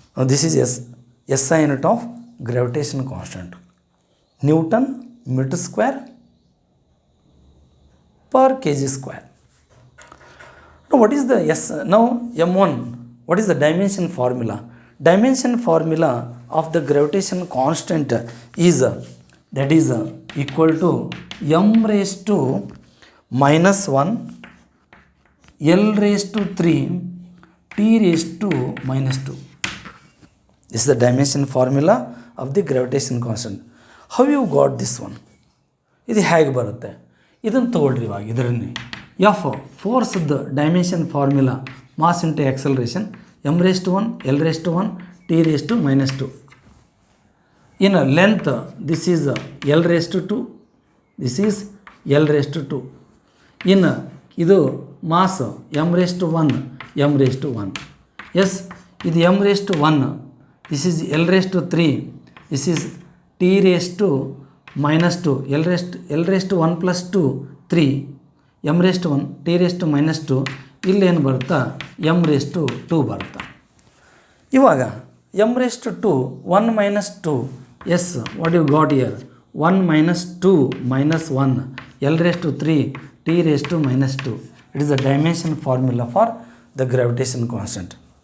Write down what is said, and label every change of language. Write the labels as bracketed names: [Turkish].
[English] This is SI unit of gravitation constant. Newton metre square per kg square. Now what is the now m1, what is the dimension formula? Dimension formula of the gravitation constant is that is equal to m raised to minus 1 L raised to 3 T raised to minus 2. This is the dimension formula of the gravitation constant. How you got this one? [Kannada] ಇದು ಹೇಗೆ ಬರುತ್ತೆ? ಇದನ್ನು ತಗೊಳ್ರಿ. ಇವಾಗ ಇದರಲ್ಲಿ F ಫೋರ್ಸ್ದ dimension formula mass into acceleration M raise to 1 L raise to 1 T raise to minus 2. [English] In length this is L raise to 2, this is L raise to 2. In ಇದು mass M raise to 1 M raise to 1. Yes ಇದು M raise to 1, this is L raise to 3, this is T raise to minus 2, L raised to 1 plus 2 3, m raised to 1 t raised to minus 2. [Kannada] ಇಲ್ಲೇನು ಬರುತ್ತಾ m raised to 2 ಬರುತ್ತಾ. [English] ಇವಾಗ m raised to 2 1 minus 2, yes, what you got here 1 minus 2 minus 1 L raised to 3 t raised to minus 2. It is the dimension formula for the gravitation constant.